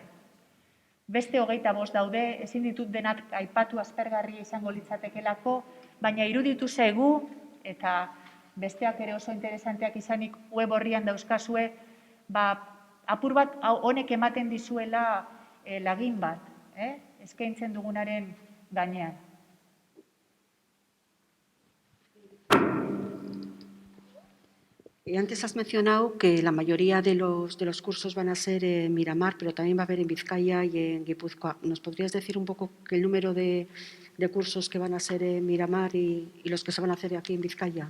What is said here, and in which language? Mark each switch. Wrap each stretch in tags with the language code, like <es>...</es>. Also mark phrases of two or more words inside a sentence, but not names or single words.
<eu>Beste 25 daude, ezin ditut denak aipatu aspergarria izango litzatekelako, baina iruditu zaigu, eta besteak ere oso interesanteak izanik web horrian dauzkazue, apur bat honek ematen dizuela lagin bat, eskaintzen dugunaren gainean.</eu> <es>Y antes has mencionado que la mayoría de los cursos van a ser en Miramar, pero también va a haber en Vizcaya y en Guipúzcoa. ¿Nos podrías decir un poco el número de cursos que van a ser en Miramar y los que se van a hacer aquí en Vizcaya?</es>